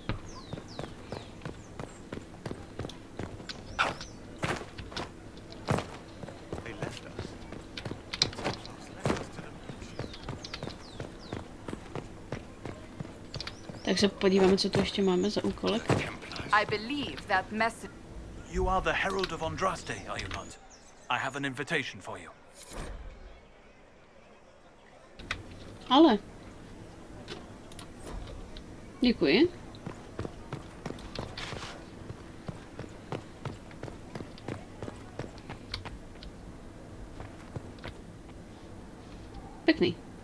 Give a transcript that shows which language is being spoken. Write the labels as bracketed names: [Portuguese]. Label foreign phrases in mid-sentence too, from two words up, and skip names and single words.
[Czech] Tak se podíváme, co tu ještě máme za úkolek. [English] I believe that message. You are the Herald of Andraste, are you not? I have an invitation for you. [Czech] Ale. Děkuji. Pěkný.